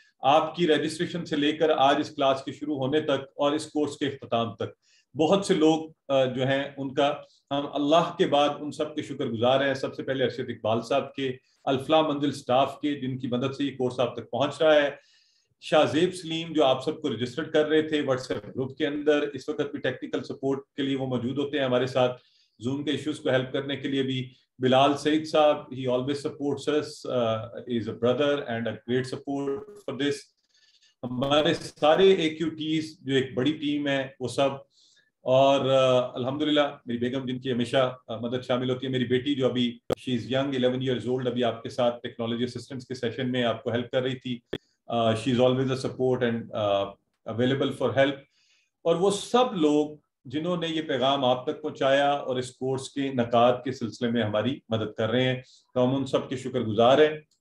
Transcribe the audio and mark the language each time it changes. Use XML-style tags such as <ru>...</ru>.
<ur>آپ کی رجسٹریشن سے لے کر آج اس کلاس کے شروع ہونے تک اور اس کورس کے اختتام تک بہت سے لوگ جو ہیں ان کا ہم اللہ کے بعد ان سب کے شکر گزار ہیں. سب سے پہلے ارشد اقبال صاحب کے، الفلاح منزل سٹاف کے جن کی مدد سے یہ کورس آپ تک پہنچ رہا ہے، شاہ زیب سلیم جو آپ سب کو رجسٹر کر رہے تھے واٹس ایپ گروپ کے اندر، اس وقت بھی ٹیکنیکل سپورٹ کے لیے وہ موجود ہوتے ہیں ہمارے ساتھ، زوم کے ایشوز کو ہیلپ کرنے کے لیے بھی.</ur> <en>بلال سعید صاحب، he always supports us, is a brother and a great support for this.</en> <ur>ہمارے سارے AQTs جو ایک بڑی ٹیم ہے وہ سب اور الحمدللہ میری بیگم جن کی ہمیشہ مدد شامل ہوتی ہے، میری بیٹی جو ابھی</ur> <en>she is young 11 years old,</en> <ur>ابھی آپ کے ساتھ ٹیکنالوجی اسسٹنٹس کے سیشن میں آپ کو ہیلپ کر رہی تھی.</ur> <en>She is always a support and available for help.</en> <ur>اور وہ سب لوگ جنہوں نے یہ پیغام آپ تک پہنچایا اور اس کورس کے انعقاد کے سلسلے میں ہماری مدد کر رہے ہیں، تو ہم ان سب کے شکر گزار ہیں.</ur>